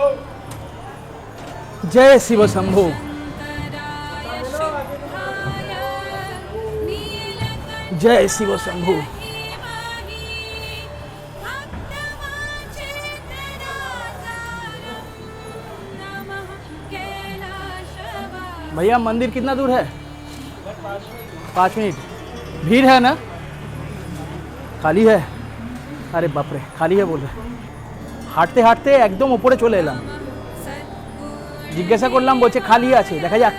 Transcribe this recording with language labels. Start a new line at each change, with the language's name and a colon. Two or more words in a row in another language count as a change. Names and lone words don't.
Bangla: জয় শিব শম্ভু। জয় শিব শম্ভু।
Hindi: भैया मंदिर कितना दूर है? 5 मिनट। भीड़ है ना? खाली है? अरे बाप रे, खाली है बोल रहे।
Bangla: হাঁটতে হাঁটতে একদম উপরে চলে এলাম, জিজ্ঞাসা করলাম, বলছে খালি আছে, দেখা যাক।